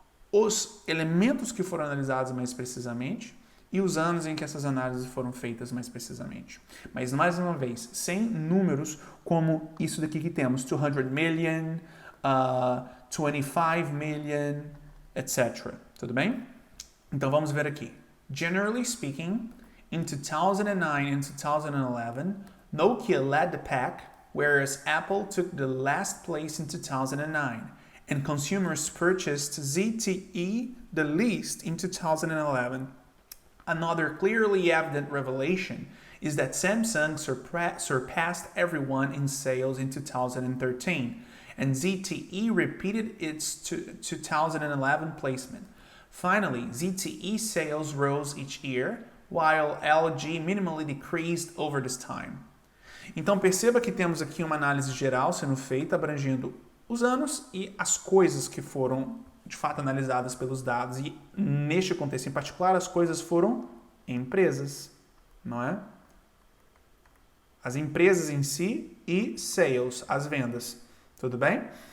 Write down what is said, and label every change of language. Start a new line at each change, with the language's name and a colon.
Portuguese: Os elementos que foram analisados mais precisamente, e os anos em que essas análises foram feitas mais precisamente. Mas, mais uma vez, sem números como isso daqui que temos, 200 million, 25 million, etc. Tudo bem? Então, vamos ver aqui.
English: Generally speaking, in 2009 and 2011, Nokia led the pack, whereas Apple took the last place in 2009, and consumers purchased ZTE the least in 2011. Another clearly evident revelation is that Samsung surpassed everyone in sales in 2013, and ZTE repeated its 2011 placement. Finally, ZTE sales rose each year, while LG minimally decreased over this time.
Portuguese: Então perceba que temos aqui uma análise geral sendo feita, abrangendo os anos e as coisas que foram de fato analisadas pelos dados, e neste contexto em particular as coisas foram empresas, não é? As empresas em si e sales, as vendas, tudo bem?